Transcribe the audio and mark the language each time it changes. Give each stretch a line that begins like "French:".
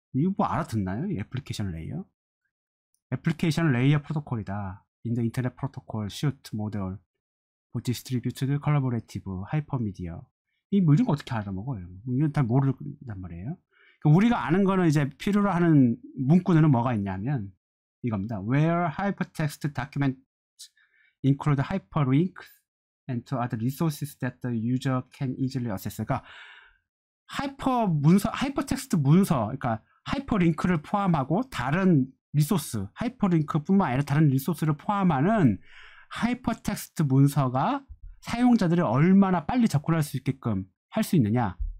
Korean: 이거 뭐 알아듣나요? 애플리케이션 레이어? 애플리케이션 레이어 프로토콜이다. 인더 인터넷 프로토콜, 슈트, 모델, 디스트리뷰티드, 컬래버레이티브, 하이퍼미디어. 뭐 이런 거 어떻게 알아먹어요? 이건 다 모른단 말이에요. 그러니까 우리가 아는 거는 이제 필요로 하는 문구는 뭐가 있냐면 이겁니다.
English: Where hypertext documents include hyperlinks and to other resources that the user can easily access.
Korean: 그러니까 하이퍼텍스트 문서, 그러니까 하이퍼링크를 포함하고 다른 리소스, 하이퍼링크뿐만 아니라 다른 리소스를 포함하는 하이퍼텍스트 문서가 사용자들이 얼마나 빨리 접근할 수 있게끔 할 수 있느냐.